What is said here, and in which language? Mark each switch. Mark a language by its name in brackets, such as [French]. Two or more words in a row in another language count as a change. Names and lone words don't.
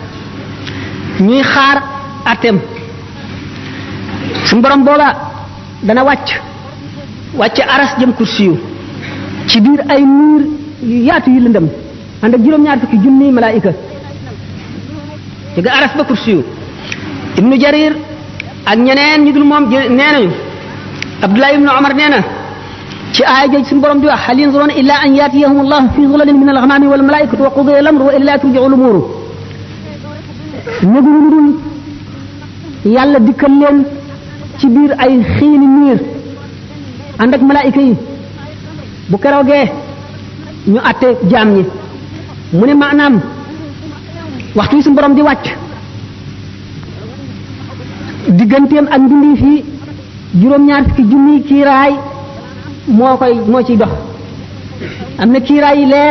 [Wolof] ñuy xaar àtteem suñu borom booba dana wàcc aras jëm kursi yu ci biir ay niir yu yaatu yu lëndëm ànd ak juróom-ñaar fukki junniy malaayika jóge aras ba kursi yu ibnu jarir ak ñeneen ñu dul moom nee nañu abdullah ibnu omar nee na ci aaya jooju suñu borom di wax [Arabic] هل ينظرون إلا أن يأتيهم الله في ظلل من الغمام والملائكة وقضي الأمر وإلى ترجع الأمور [Wolof] néguñu dul yàlla dikkal leen ci biir ay xiini niir ànd ak malaayika yi bu keroogee ñu àtte jaam ñi mu ne maanaam waxtu yi suñu borom di wàcc digganteem ak mbindeef yi juróom-ñaar fukki junniy kiiraay moo ciy dox am na kiiraay yi leer